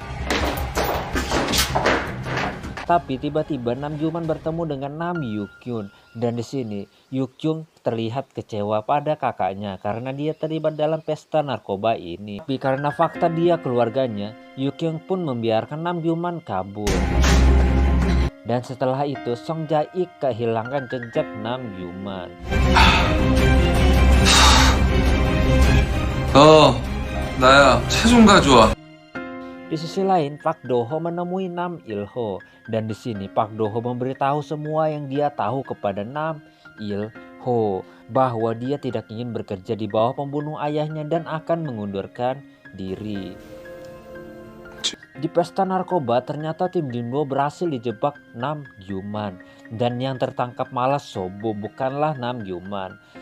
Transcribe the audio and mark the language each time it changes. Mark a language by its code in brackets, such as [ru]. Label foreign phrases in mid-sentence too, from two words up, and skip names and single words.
[id] Tapi tiba-tiba Nam Gyu-man bertemu dengan Nam Yu-kyun dan di sini Yu-kyun terlihat kecewa pada kakaknya karena dia terlibat dalam pesta narkoba ini. Tapi karena fakta dia keluarganya, Yu-kyun pun membiarkan Nam Gyu-man kabur. Dan setelah itu Song Jae-ik kehilangan jejak Nam Gyu-man. [ko] 나야. 차 좀 가져와. [id] Di sisi lain, Park Do-ho menemui Nam Il-ho dan di sini Park Do-ho memberitahu semua yang dia tahu kepada Nam Il-ho bahwa dia tidak ingin bekerja di bawah pembunuh ayahnya dan akan mengundurkan diri. Di pesta narkoba ternyata tim Jinwoo berhasil dijebak Nam Gyu-man dan yang tertangkap malah Sobo, bukanlah Nam Gyu-man.